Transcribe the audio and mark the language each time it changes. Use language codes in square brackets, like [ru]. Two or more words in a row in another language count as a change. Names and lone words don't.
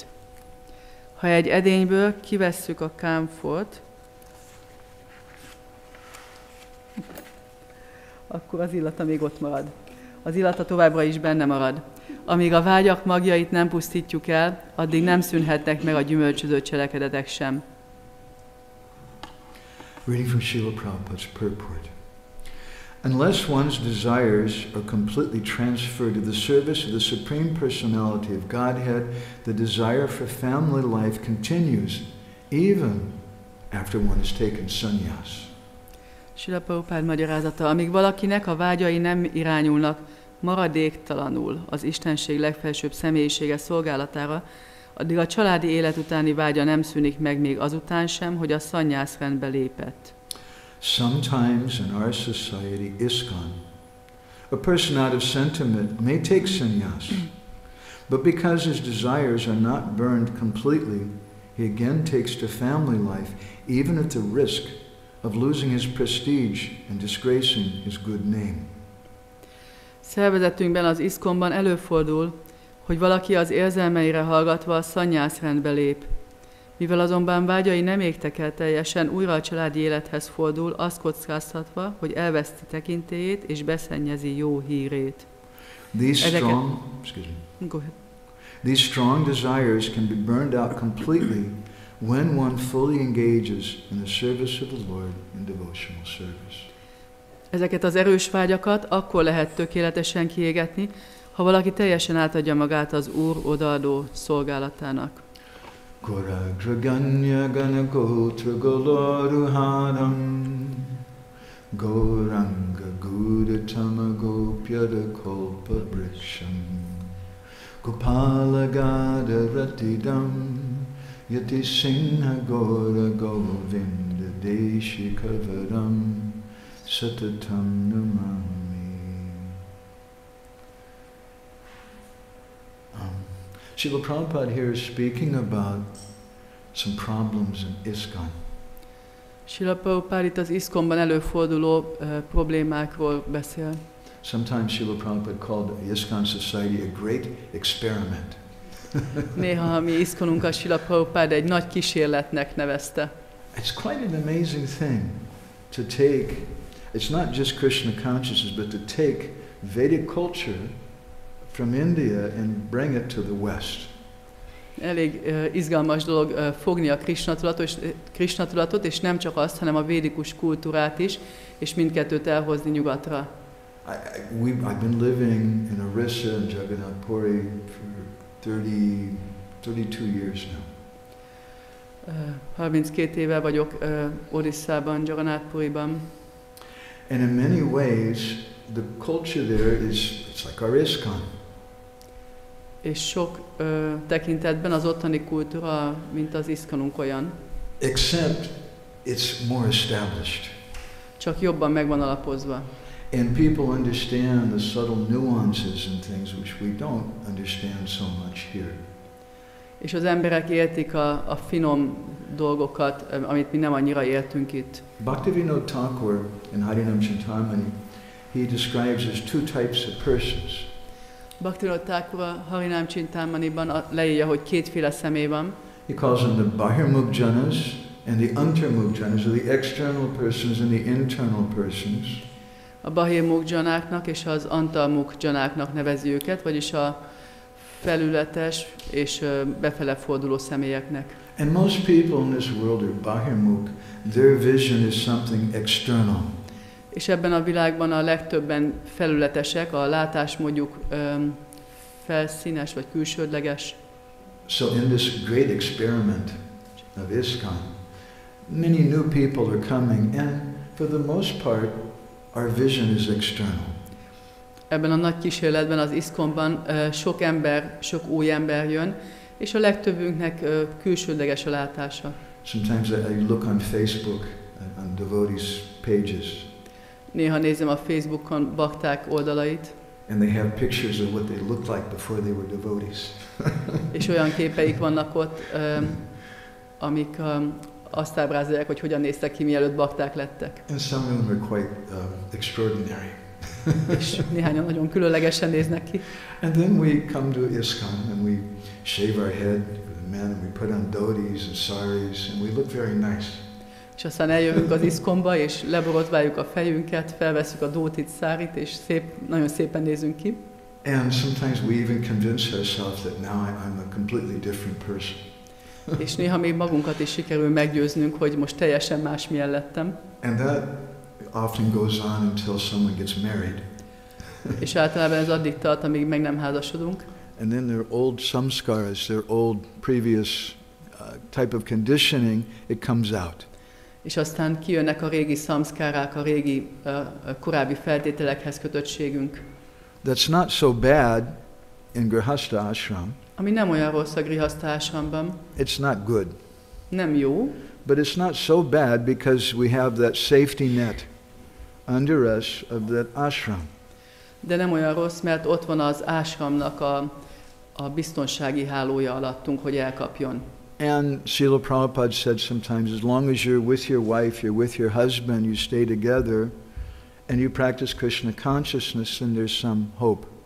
[hu] Ha egy edényből kivesszük a kámfort, akkor az illata még ott marad. Az illata továbbra is benne marad. Amíg a vágyak magjait nem pusztítjuk el, addig nem szűnhetnek meg a gyümölcsöző cselekedetek sem. [en] Reading from Srila Prabhupada's purport. Unless one's desires are completely transferred to the service of the Supreme Personality of Godhead, the desire for family life continues even after one has taken sannyas. [hu] Srila Prabhupád magyarázata, amíg valakinek a vágyai nem irányulnak maradéktalanul az Istenség legfelsőbb személyisége szolgálatára, addig a családi élet utáni vágya nem szűnik meg még azután sem, hogy a szannyászrendbe lépett. [en] Sometimes in our society, ISKCON, a person out of sentiment may take sannyas, but because his desires are not burned completely, he again takes to family life, even at the risk of losing his prestige and disgracing his good name. [hu] Szervezetünkben, az ISKCON-ban előfordul, hogy valaki az érzelmeire hallgatva a szannyászrendbe lép. Mivel azonban vágyai nem égtek el teljesen, újra a családi élethez fordul, azt kockáztatva, hogy elveszti tekintélyét és beszennyezi jó hírét. [en] These strong desires can be burned out completely when one fully engages in the service of the Lord in devotional service. [hu] Ezeket az erős vágyakat akkor lehet tökéletesen kiégetni, ha valaki teljesen átadja magát az Úr odaadó szolgálatának. Goragraganya ganagotra goloruharam Goranga gudatama gopyada kolpa briksham Gopala gada ratidam Yati singha gora govinda deshi kavaram Satatam namami. [en] Srila Prabhupada here is speaking about some problems in ISKCON. [hu] Srila Prabhupada itt az ISKCON-ban előforduló problémákról beszél. [en] Sometimes Srila Prabhupada called the ISKCON society a great experiment. [hu] Néha a mi ISKCON-unkat Srila Prabhupada egy nagy kísérletnek nevezte. [en] It's quite an amazing thing to take, it's not just Krishna consciousness, but to take Vedic culture from India and bring it to the West. [hu] Elég izgalmas dolog fogni a Krishna tudatot, és nem csak azt, hanem a védikus kultúrát is, és mindkettőt elhozni nyugatra. [en] I've been living in Orissa and Jagannath Puri for 32 years now. [hu] 32 éve vagyok Orissában, Jagannath Puriban. [en] And in many ways, the culture there it's like our ISKCON. [hu] És sok tekintetben az ottani kultúra, mint az ISKCON-unk olyan. [en] Except it's more established. [hu] Csak jobban meg van alapozva. [en] And people understand the subtle nuances and things which we don't understand so much here. [hu] És az emberek értik a finom dolgokat, amit mi nem annyira értünk itt. [en] Bhaktivinoda Thakur in Harinam Chintamani, he describes as two types of persons. [hu] Bhaktivinoda Thakur a Harinam Chintamaniban leírja, hogy kétféle személy van. [en] He calls them the [sa] बहिर्मुख जनाः [en] and the [sa] अन्तर्मुख जनाः, [en] or the external persons and the internal persons. [hu] A Bahirmukh Janáknak és az Antarmukh Janáknak nevezi őket, vagyis a felületes és befele forduló személyeknek. [en] And most people in this world are Bahirmukh. Their vision is something external. [hu] És ebben a világban a legtöbben felületesek, a látásmódjuk felszínes vagy külsődleges. [en] So in this great experiment of ISKCON, many new people are coming, and for the most part, our vision is external. [hu] ebben a nagy kísérletben, az ISKCON-ban sok új ember jön, és a legtöbbünknek külsődleges a látása. [en] Sometimes I look on Facebook, on devotees' pages. [hu] Néha nézem a Facebookon bakták oldalait. [en] And they have pictures of what they looked like before they were devotees. [hu] És olyan képeik vannak ott, amik azt ábrázolják, hogy hogyan néztek ki, mielőtt bakták lettek. [en] And some of them are quite extraordinary. [hu] És néhányan nagyon különlegesen néznek ki. [en] And then we come to ISKCON and we shave our head for the men and we put on dhotis and saris and we look very nice. [hu] És aztán eljövünk az ISKCON-ba, és leborotváljuk a fejünket, felvesszük a dótit, szárit, és nagyon szépen nézünk ki. [en] And sometimes we even convince ourselves that now I'm a completely different person. [hu] És néha még magunkat is sikerül meggyőznünk, hogy most teljesen másmilyen lettem. [en] And that often goes on until someone gets married. [hu] És általában ez addig tart, amíg meg nem házasodunk. [en] And then their old samskaras, their old previous type of conditioning, it comes out. [hu] És aztán kijönnek a régi szamszkárák, a régi korábbi feltételekhez kötöttségünk. [en] That's not so bad in [sa] गृहस्थ आश्रम. [hu] Ami nem olyan rossz a Grihastha ashramban. [en] It's not good. [hu] Nem jó. [en] But it's not so bad because we have that safety net under us of that ashram. [hu] De nem olyan rossz, mert ott van az ashramnak a biztonsági hálója alattunk, hogy elkapjon. [en] And Srila Prabhupada said sometimes, as long as you're with your wife, you're with your husband, you stay together, and you practice Krishna consciousness, then there's some hope.